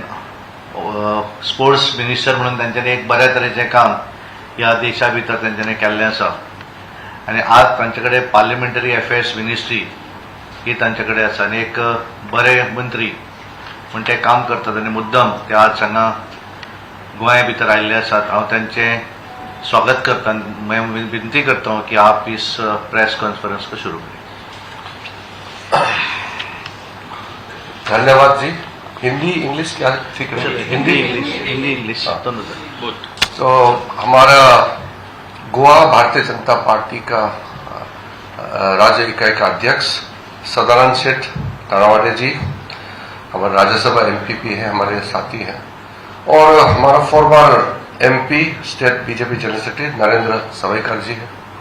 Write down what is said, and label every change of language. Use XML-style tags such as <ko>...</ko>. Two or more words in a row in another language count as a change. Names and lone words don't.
<en>sports minister</en> <kok>म्हणून त्यांच्यानी एक बऱ्या तरेचें काम ह्या देशा भितर तेंच्यानी केल्लें आसा आणि आज तांचे कडेन</kok> <en>parliamentary affairs ministry</en> <kok>ही तांचे कडेन आसा आनी एक बरे मंत्री म्हण ते काम करतात आनी मुद्दम ते आज हांगा गोंया भितर आयिल्ले आसात. हांव तांचें स्वागत करता आनी विनंती करता की</kok> <hi>आप इस प्रेस कॉन्फ्रेंस को शुरू करें. धन्यवाद जी. हिंदी इंग्लिश क्या ठीक है? हिंदी इंग्लिश दोनों. तो हमारा गोवा भारतीय जनता पार्टी का राज्य इकाई का अध्यक्ष सदानंद सेठ तारावाडे जी हमारे राज्यसभा एमपी हैं, हमारे साथी हैं, और हमारा</hi> <en>former MP state BJP general secretary</en> <hi>नरेंद्र सावयकर जी हैं.</hi>